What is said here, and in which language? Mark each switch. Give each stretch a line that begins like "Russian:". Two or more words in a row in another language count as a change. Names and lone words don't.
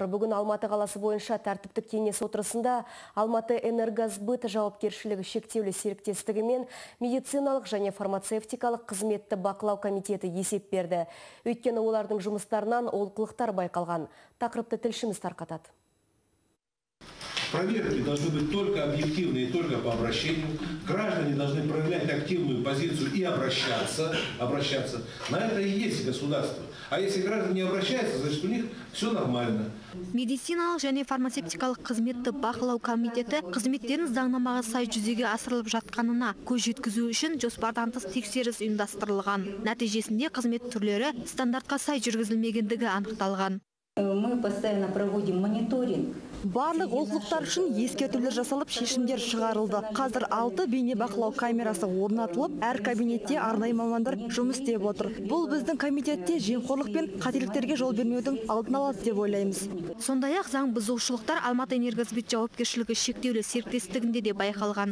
Kazakh: Бүгін Алматы қаласы бойынша тәртіптік кеңес отырысында Алматы Энергосбыт жауапкершілігі шектеулі серіктестігі мен медициналық және фармацевтикалық қызметті бақылау комитеті есеп берді. Өйткені олардың жұмыстарынан олқылықтар байқалған. Тақырыпты тілшіміз тарқатады.
Russian: Проверки должны быть только объективные и только по обращению. Граждане должны проявлять активную позицию и обращаться. На это и есть государство. А если граждане не обращаются, значит у них все нормально.
Kazakh: Медициналық және фармацевтикалық қызметті бақылау комитеті қызметтерін заңнамаға сай жүзеге асырылып жатқанына көз жеткізу үшін жоспардан тыс тексеріс ұйымдастырылған. Нәтижесінде қызмет түрлері стандартқа сай жүргізілмегендігі анықталған.
Russian: Мы постоянно проводим мониторинг.
Kazakh: Барлық олқылықтар үшін ескертулер жасалып, шешімдер шығарылды. Қазір 6 бейнебақылау камерасы орнатылып, әр кабинетте арнайы мамандар жұмыс істеп отыр. Бұл біздің комитетте жемқорлық пен қателіктерге жол бермеудің алдын алады деп ойлаймыз. Сондай-ақ заң бұзушылықтар Алматы Энергосбыт жауапкершілігі шектеулі серіктестігінде де байқалған.